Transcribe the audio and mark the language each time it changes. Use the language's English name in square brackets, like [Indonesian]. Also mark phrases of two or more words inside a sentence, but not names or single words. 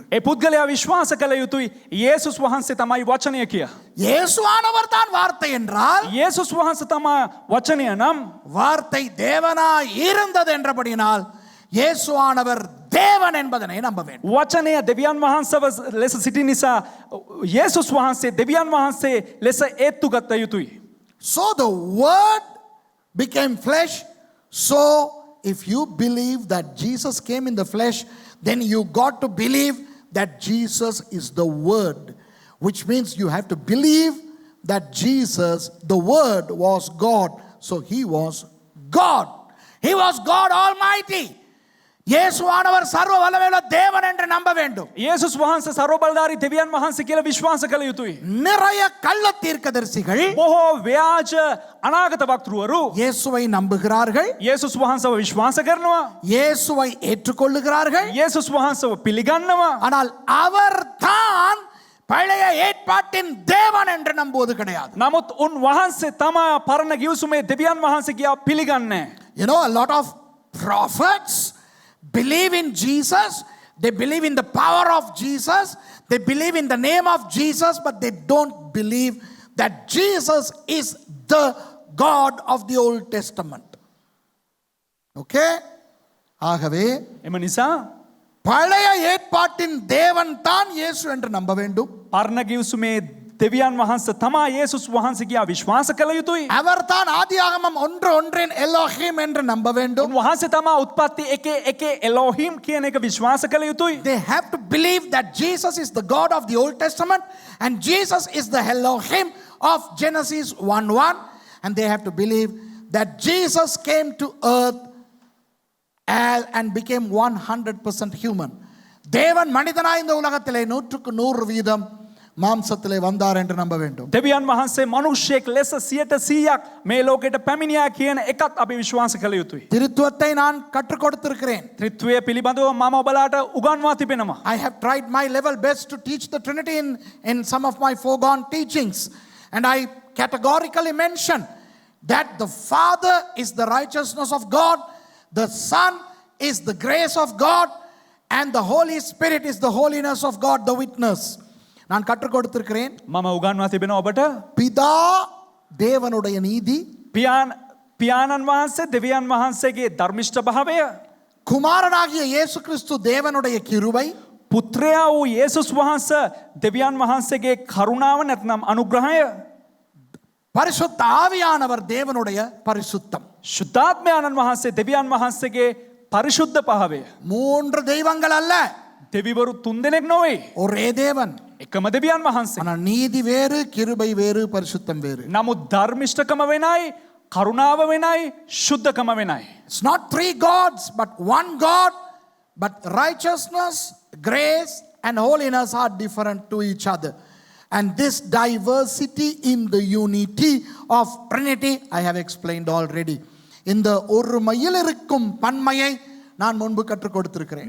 [Sinhala] ඒ පුද්ගලයා විශ්වාස කළ යුතුයි යේසුස් වහන්සේ තමයි වචනය කියා. [Tamil] இயேசுவானவர் தான் வார்த்தை என்றால் [Sinhala] යේසුස් වහන්සේ තමයි වචනය නම් [Tamil] வார்த்தை தேவனாய் இருந்தது என்றபடியினால் இயேசுவானவர் தேவன் என்பதனை நம்ப வேண்டும். [Sinhala] වචනය දෙවියන් වහන්සේව ලෙස සිටි නිසා යේසුස් වහන්සේ දෙවියන් වහන්සේ ලෙස ඒත්තු ගත යුතුයි. [English] So the word became flesh. So if you believe that Jesus came in the flesh, then you got to believe that Jesus is the word, which means you have to believe that Jesus, the word, was God. So he was God. He was God Almighty. [Tamil] இயேசுவானவர் சர்வ வல்லமையுள்ள தேவன் என்று நம்ப வேண்டும். [Sinhala] යේසුස් වහන්සේ ਸਰවබලධාරී දෙවියන් වහන්සේ කියලා විශ්වාස කළ යුතුයි. [Tamil] நிறைய கள்ள தீர்க்கதரிசிகள் [Sinhala] බොහෝ ව්‍යාජ අනාගත වක්තෘවරු [Tamil] இயேசுவை நம்புகிறார்கள், [Sinhala] යේසුස් වහන්සේව විශ්වාස කරනවා. [Tamil] இயேசுவை ஏற்றுக்கொள்ளுகிறார்கள். [Sinhala] යේසුස් වහන්සේව පිළිගන්නවා. [Tamil] ஆனால் அவர்தான் பழைய ஏற்பாட்டின் தேவன் என்று நம்புவது கிடையாது. [Sinhala] නමුත් උන් වහන්සේ තමයි පරණ ගිවිසුමේ දෙවියන් වහන්සේ කියා පිළිගන්නේ. [English] You know, a lot of prophets believe in Jesus, they believe in the power of Jesus, they believe in the name of Jesus, but they don't believe that Jesus is the God of the Old Testament. [Tamil] Okay? ஆகவே [Sinhala] එම නිසා [Tamil] பழைய ஏற்பாட்டின் தேவன் தான் இயேசு என்று நம்ப வேண்டும். [Sinhala] පරණ ගිවිසුමේ දෙවියන් වහන්සේ තමයි යේසුස් වහන්සේ කියා විශ්වාස කළ යුතුයි. [Tamil] அவர்தான் ஆதியாகமம் 1:1 எலோஹிம் என்று நம்ப வேண்டும். [Sinhala] උන්වහන්සේ තමයි උත්පත්ති 1:1 එලෝහිම් කියන එක විශ්වාස කළ යුතුයි. [English] They have to believe that Jesus is the God of the Old Testament and Jesus is the Elohim of Genesis 1:1, and they have to believe that Jesus came to earth and became 100% human. [Tamil] தேவன் மனிதனாய் இந்த உலகத்திலே 100% மாம்சத்திலே வந்தார் என்று நம்ப வேண்டும். [Sinhala] දෙවියන් වහන්සේ මනුෂ්‍යයෙක් ලෙස 100% මේ ලෝකෙට පැමිණියා කියන එකත් අපි විශ්වාස කළ යුතුයි. [Tamil] திருத்துவத்தை நான் கற்றுக் கொடுத்திருக்கிறேன். [Sinhala] ත්‍රිත්වය පිළිබඳව මම ඔබලාට උගන්වා තිබෙනවා. [English] I have tried my level best to teach the Trinity in some of my foregone teachings. And I categorically mention that the Father is the righteousness of God, the Son is the grace of God, and the Holy Spirit is the holiness of God, the witness. [Tamil] நான் கற்றுக் கொடுத்திருக்கிறேன். [Sinhala] මම උගන්වා තිබෙනවා ඔබට. [Tamil] பிதா தேவனுடைய நீதி, [Sinhala] පියාණන් වහන්සේ දෙවියන් වහන්සේගේ ධර්මිෂ්ඨ භාවය, [Tamil] குமாரனாகிய இயேசு கிறிஸ்து தேவனுடைய கிருபை, [Sinhala] පුත්‍රයා වූ යේසුස් වහන්සේ දෙවියන් වහන්සේගේ කරුණාව නැත්නම් අනුග්‍රහය, [Tamil] பரிசுத்த ஆவியானவர் தேவனுடைய பரிசுத்தம். [Sinhala] ශුද්ධාත්මයන්න් වහන්සේ දෙවියන් වහන්සේගේ පරිශුද්ධ භාවය. [Tamil] மூன்று தெய்வங்கள் அல்ல, [Sinhala] දෙවිවරු තුන්දෙනෙක් නොවේ. [Tamil] ஒரே தேவன். [Sinhala] එකම දෙවියන් වහන්සේ. [Tamil] ஆனால் நீதி வேறு, கிருபை வேறு, பரிசுத்தம் வேறு. [Sinhala] නමුත් ධර්මිෂ්ඨකම වෙනයි, කරුණාව වෙනයි, ශුද්ධකම වෙනයි. [English] It's not three gods, but one God, but righteousness, grace, and holiness are different to each other. And this diversity in the unity of Trinity, I have explained already. [Tamil] இந்த ஒருமையில் இருக்கும் பன்மையை நான் முன்பு கற்றுக் கொடுத்திருக்கிறேன்.